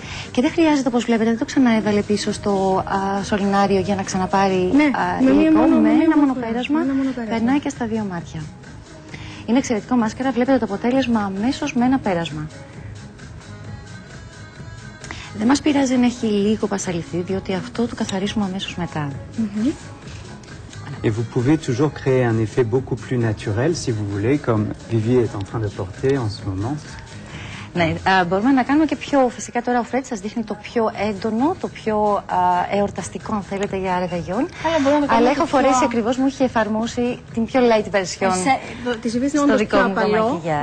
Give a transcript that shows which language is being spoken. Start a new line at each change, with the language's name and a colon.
Greek: Και δεν χρειάζεται, όπως βλέπετε, δεν το ξαναέβαλε πίσω στο σωληνάριο για να ξαναπάρει υλικό. Με ένα μόνο πέρασμα περνάει και στα δύο μάτια. Είναι εξαιρετικό μάσκαρα, βλέπετε το αποτέλεσμα αμέσως με ένα πέρασμα. Δεν μας πειράζει να έχει λίγο πασαλιθεί, διότι αυτό το καθαρίσουμε αμέσως μετά.
French: Et vous pouvez toujours créer un effet beaucoup plus naturel, si vous voulez, comme Vivier est en train de porter en ce moment.
Greek: Ναι, μπορούμε να κάνουμε και πιο, φυσικά τώρα ο Φρέντ σας δείχνει το πιο έντονο, το πιο εορταστικό αν θέλετε για Ρεβεγιόν. Αλλά έχω φορέσει ακριβώς, μου είχε εφαρμόσει την πιο light version στο δικό μου το μακιγιάζ.